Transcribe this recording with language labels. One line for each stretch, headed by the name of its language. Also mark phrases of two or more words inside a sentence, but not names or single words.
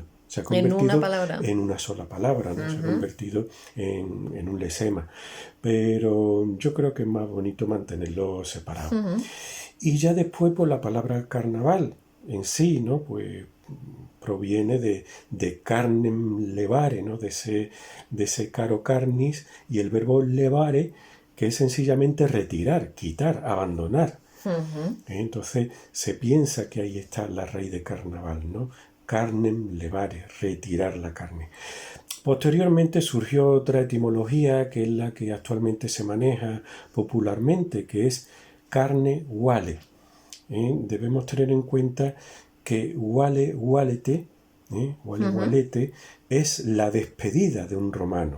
Spanish: Se ha convertido en una palabra. En una sola palabra, ¿no? Se ha convertido en un lesema. Pero yo creo que es más bonito mantenerlo separado. Y ya después, pues la palabra carnaval en sí, ¿no? Pues proviene de
Latin: carnem levare,
Spanish: ¿no? De ese
Latin: caro carnis,
Spanish: y el verbo levare, que es sencillamente retirar, quitar, abandonar. Entonces se piensa que ahí está la raíz de carnaval, ¿no?
Latin: Carnem levare,
Spanish: retirar la carne. Posteriormente surgió otra etimología, que es la que actualmente se maneja popularmente, que es
Latin: carne vale.
Spanish: Debemos tener en cuenta que valete es la despedida de un romano.